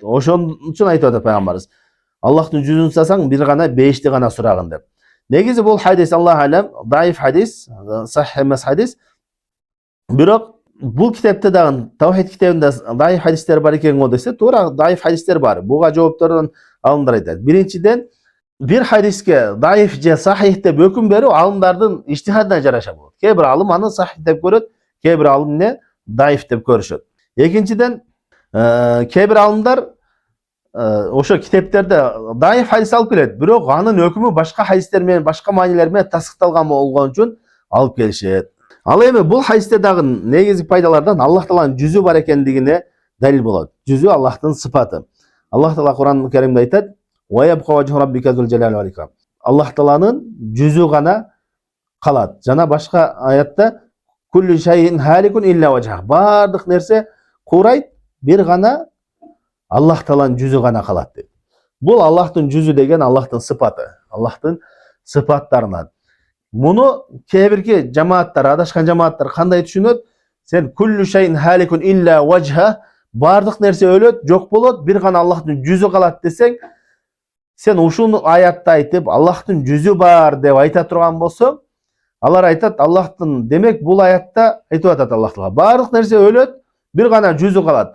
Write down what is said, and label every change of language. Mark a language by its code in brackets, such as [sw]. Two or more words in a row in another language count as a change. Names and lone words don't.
[ky] Ошон үчүн айтып атат пайгамбарыбыз. Аллахтын жүзүн салсаң бир гана 5ти гана сурагын деп. Негизи бул хадис [ar] الله أعلم [ky] даиф хадис, сахih эмес хадис. Бирок бул китепте дагы Тавхид китебинде даиф хадистер бар экен го десе, туура даиф хадистер бар. Буга жооптордон алымдар айтат. Биринчиден bir hadisке даиф же сахих деп өкүм берүү алымдардын иштихадына жараша болот. Кээ бир алым аны сахих деп көрөт, кээ бир алым не даиф деп көрүшөт. Экинчиден кээ бир алымдар ошо китептерде даиф хадис алып келет, бирок анын өкүмү башка хадистер менен, башка маанилер менен тасдыкталган болгон үчүн алып келишет. Ал эми бул хадисте дагы негизги пайдалардан Аллах Тааланын жүзү бар экендигине далил болот. Жүзү Аллахтын сыпаты. Аллах Таала Кур'ан-ы Керимде айтат: [ar] "ويبقى وجه ربك ذو الجلال والإكرام." [ky] Аллах Тааланын жүзү гана калат. Жана башка аятта: [ar] "كل شيء هالك إلا وجهه." [ky] Бардык нерсе курайт, бир гана Аллах Тааланын жүзү гана калат дейт. Бул Аллахтын жүзү деген Аллахтын сыпаты, Аллахтын сыпаттарынан. Муну кээ-бирки жамааттар, адашкан жамааттар кандай түшүнөт? Сен [ar] كل شيء هالك إلا وجهه, [ky] бардык нерсе өлөт, жок болот, бир гана Аллахтын жүзү калат десең, сен ушуну аятта айтып, Аллахтын жүзү бар деп айта турган болсоң, алар айтат, Аллахтын, демек бул аятта айтып атат Аллах Таала, бардык нерсе өлөт, бир гана жүзү калат.